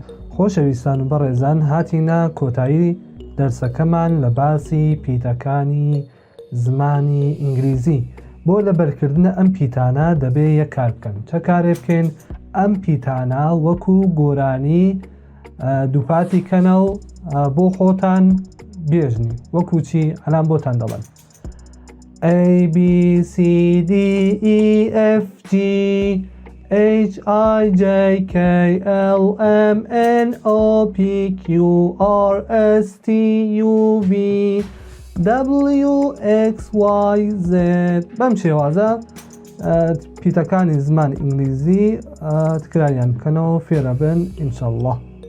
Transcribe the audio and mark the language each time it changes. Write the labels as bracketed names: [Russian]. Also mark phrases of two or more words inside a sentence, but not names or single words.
[Central Kurdish] خۆشەویستان و بەڕێزان، هاتینە کۆتایی دەرسەکەمان لە باسی پیتەکانی زمانی ئینگلیزی. بۆ لەبەرکردنە ئەم پیتانە دەبێ یەک کار بکەن. چه کارێ بکەین؟ ئەم پیتانە وەکو گۆرانی دووپاتی کەنە و بۆ خۆتان بێژنی. وەکو چی؟ ئەلان بۆتان دەڵێن [English] A B C D E F G H I J K L M N O P Q R S T U V W X Y Z. [Central Kurdish] بەم شێوازە پیتەکانی زمان ئینگلیزی تکراریان بکەنەوە فێرە بن ئینشەڵڵا.